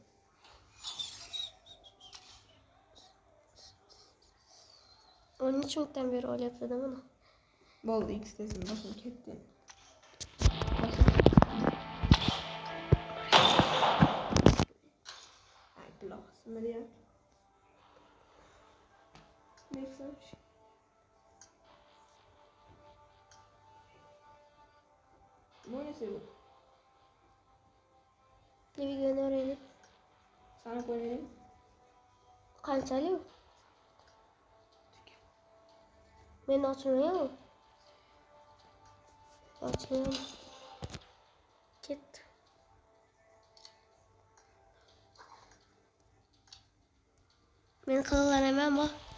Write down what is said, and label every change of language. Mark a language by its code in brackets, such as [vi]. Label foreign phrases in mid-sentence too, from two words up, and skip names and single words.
[uz] O'n necha minutdan beri olyapti-da buni. Bo'ldi, X tesini bosib ketdi. Ay, quloq simirayapti. [tr] Neyse. Neyse bu. [uz] Ne videoni o'raylik. Sana qo'yaylik. Qanchalik? Men ochmayman. Ochmayman. Ketdi. Men qilaman bu.